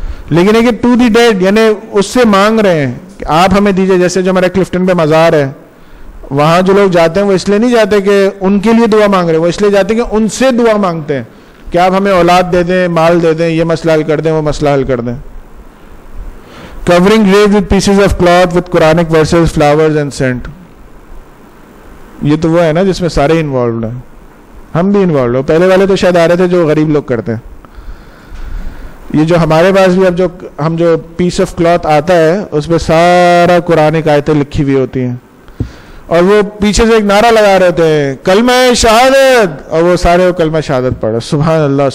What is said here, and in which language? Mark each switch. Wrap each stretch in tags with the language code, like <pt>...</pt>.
<ur>لیکن ایک</ur> <en>to the dead,</en> <ur>یعنی اس سے مانگ رہے ہیں کہ آپ ہمیں دیجئے, جیسے جو ہمارا کلفٹن پہ مزار ہے, وہاں جو لوگ جاتے ہیں وہ اس لیے نہیں جاتے کہ ان کے لیے دعا مانگ رہے، وہ اس لیے جاتے ہیں کہ ان سے دعا مانگتے ہیں کہ آپ ہمیں اولاد دے دیں، مال دے دیں، یہ مسئلہ حل کر دیں، وہ مسئلہ حل کر دیں.</ur> <en>Covering grave with pieces of cloth with Quranic verses, flowers and scent.</en> <ur>یہ تو وہ ہے نا جس میں سارے انوالوڈ ہیں، ہم بھی انوالوڈ ہو. پہلے والے تو شاید آ رہے تھے جو غریب لوگ کرتے ہیں. یہ جو ہمارے پاس بھی اب جو ہم جو پیس آف کلاتھ آتا ہے اس پہ سارا قرآنک آیتیں لکھی ہوئی ہوتی ہیں، اور وہ پیچھے سے ایک نعرہ لگا رہے ہوتے ہیں کلمہ شہادت، اور وہ سارے کلمہ شہادت پڑھ رہے. سبحان اللہ.</ur>